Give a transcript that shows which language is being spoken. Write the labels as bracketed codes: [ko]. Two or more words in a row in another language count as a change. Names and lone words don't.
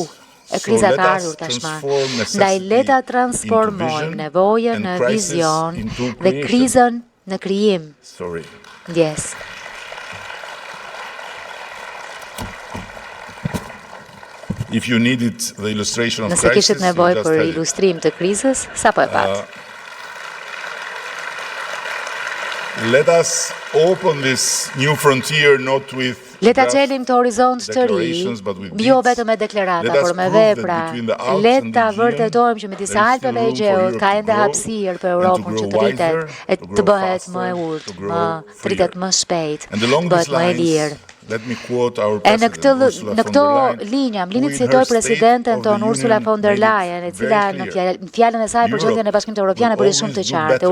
[sq] E kriza ka ardhur tashmë. Ndaj le ta transformojmë nevojën në vizion dhe krizën në krijim. [en] Yes. [sq] Nëse kishit nevojë për ilustrim të krizës, sapo e pat. [en] Let us open this new frontier not with [sq] Le ta çelim të horizont të ri, jo vetëm me deklarata, por me vepra. Le ta vërtetojmë që me disa alpeve e Gjeut ka ende hapësirë për Europën që të rritet, e të bëhet më e urtë, të rritet më shpejt, të bëhet më e lirë. E në këto linja, më lini të citoj presidenten tonë Ursula von der Leyen, e cila në fjalën e saj për gjendjen e Bashkimit Evropian e bëri shumë të qartë.